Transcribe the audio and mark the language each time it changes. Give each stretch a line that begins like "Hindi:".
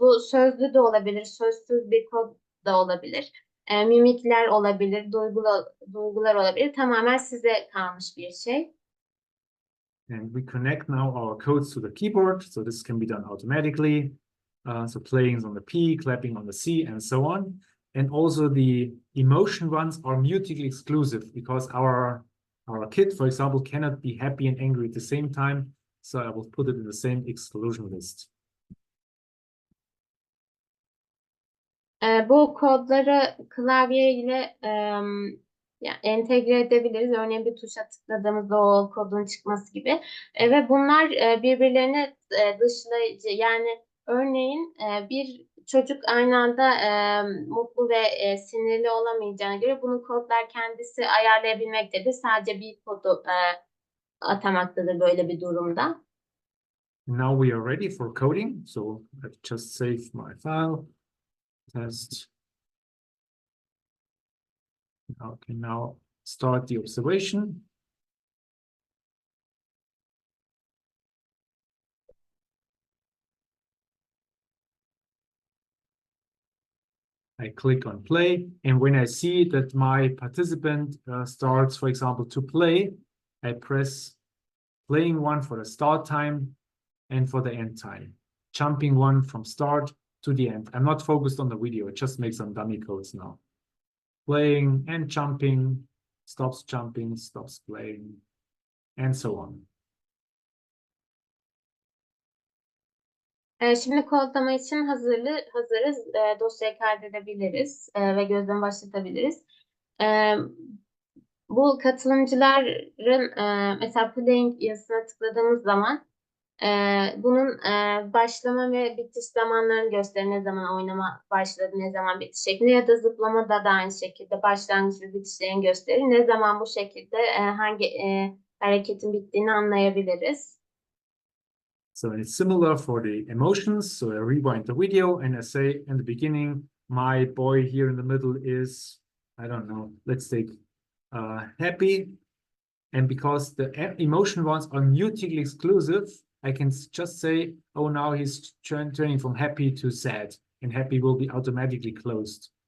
Turkish: Bu sözlü de olabilir, sözsüz bir kod da olabilir. Mimikler olabilir, duygular olabilir. Tamamen size kalmış bir şey.
English: And we connect now our codes to the keyboard. So this can be done automatically. So playing on the P, clapping on the C, and so on. And also the emotion ones are mutually exclusive because our kid, for example, cannot be happy and angry at the same time. So I will put it in the same exclusion list.
Turkish: Bu kodları klavye ile entegre edebiliriz. Örneğin bir tuşa tıkladığımızda o kodun çıkması gibi. Ve bunlar birbirlerine dışlayıcı. Yani örneğin bir çocuk aynı anda mutlu ve sinirli olamayacağına göre bunu kodlar kendisi ayarlayabilmektedir. Sadece bir kodu atamaktadır böyle bir durumda.
English: Now we are ready for coding. So let's just save my file. Test. Okay, now start the observation. I click on play, and when I see that my participant starts, for example, to play, I press playing one for the start time and for the end time. Jumping one from start to the end. I'm not focused on the video, it just makes some dummy codes now. Playing and jumping, stops jumping, stops playing, and so on.
Turkish: Şimdi kodlama için hazırız. Dosyayı kaydedebiliriz ve gözlem başlatabiliriz. Bu katılımcıların mesela playing yazısına tıkladığımız zaman bunun başlama ve bitiş zamanlarını gösterir. Ne zaman oynama başladı, ne zaman bitiş şeklinde, ya da zıplama da aynı şekilde başlangıç ve bitişlerini gösterir. Ne zaman bu şekilde hangi hareketin bittiğini anlayabiliriz.
English: So it's similar for the emotions. So I rewind the video and I say in the beginning, my boy here in the middle is, I don't know, let's take happy. And because the emotion ones are mutually exclusive, I can just say, oh, now he's turning from happy to sad, and happy will be automatically closed.